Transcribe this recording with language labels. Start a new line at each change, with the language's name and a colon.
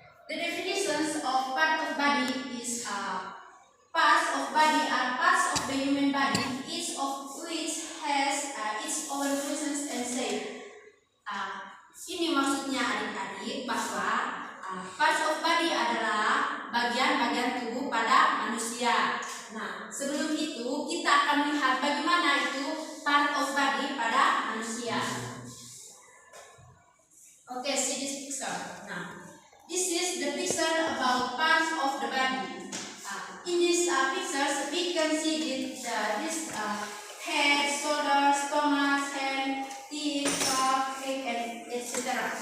English: The definitions of part of body is parts of body are parts of the human body, each of which has its own functions and shape.
Indonesian: Ini maksudnya adik-adik bahwa parts of body adalah bagian-bagian tubuh pada manusia. Nah, sebelum itu kita akan melihat bagaimana itu part of body pada manusia.
English: Okay, see this picture. Now, this is the picture about parts of the body. In these pictures, we can see this head, shoulders, stomach, hand, teeth, cough, neck, and etc.